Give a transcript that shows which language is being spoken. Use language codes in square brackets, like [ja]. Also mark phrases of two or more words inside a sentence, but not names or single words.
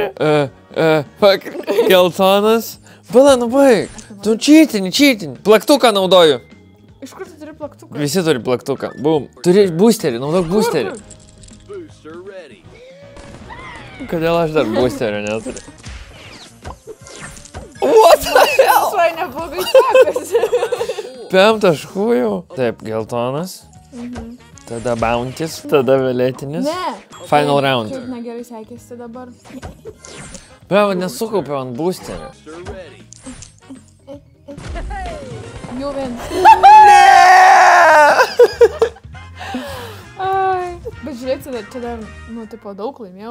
[lt] Fuck, geltonas. Bala, nu baig. Tu čytini. Plaktuką naudoju. Iš kur tu turi plaktuką? Visi turi plaktuką. Bum. Turi boosterį, naudok boosterį. Kodėl aš dar boosterio neturiu? [en] What the hell? [lt] Visai neblogai sekasi. 5 taškų jau. Taip, geltonas. Tada bounties, tada violetinis. Ne. [en] Final round. [lt] Kaip negerai sekėsi dabar. Bravo, nesukaupiau ant boosterio. Jau vien. Bet žiūrėk, čia dar, tipo, daug laimėjau.